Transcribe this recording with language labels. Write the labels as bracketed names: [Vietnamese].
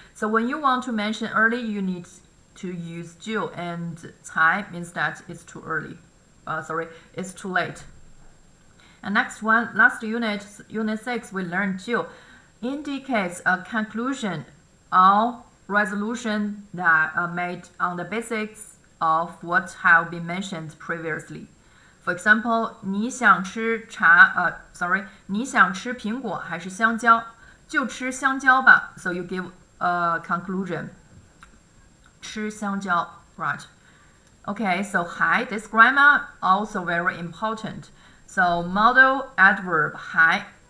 [English] So when you want to mention early, you need to use 就, and 才 means that it's too early. It's too late. And next one, last unit 6, we learned 就 indicates a conclusion or resolution that are made on the basis of what have been mentioned previously. [Chinese] For example, 你想吃你想吃苹果还是香蕉？就吃香蕉吧。 [English] So you give a conclusion. [Chinese] 吃香蕉 [English] right? Okay, so hi, this grammar also very important. So modal adverb hi.